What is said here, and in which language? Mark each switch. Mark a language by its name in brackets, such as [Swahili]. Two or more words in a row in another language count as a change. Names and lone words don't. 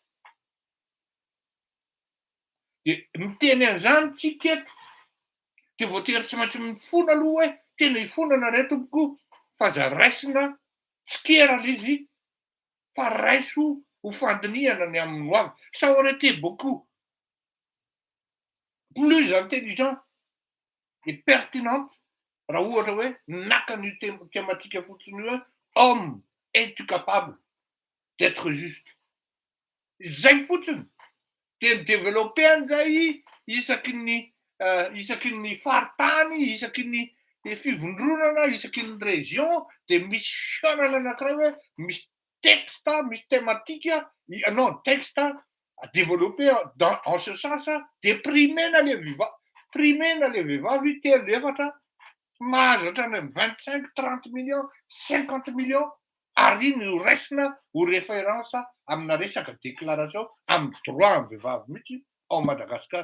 [Malagasy] Dia miteny an'izany tsika eto dia voatery tsy maintsy mifona aloha hoe tena hifonana ray tompoko fa aza raisina tsy kera le izy fa raiso ho fandinihana ny amin'ny ho avy. [French] Ça aurait été beaucoup plus intelligent et pertinente [Malagasy] raha ohatra hoe naka an'io thématique fotsiny io hoe [French] homme, es-tu capable d'être juste? [Malagasy] Zay fotsiny dia nideveloppe an'izay isaky ny faritany, isaky ny fivondronana, isaky ny région dia misy fianana anankiray hoe misy texte, misy thématique, [French] non texte développé en ce sens [Malagasy] dia primena le vehivavy telo efatra mahazo hatrany amin'ny 25-30 millions 50 millions ary iny ho raisina ho référence amina resaka déclaration amin'ny droit amin'ny vehivavy mihitsy ao Madagasikara.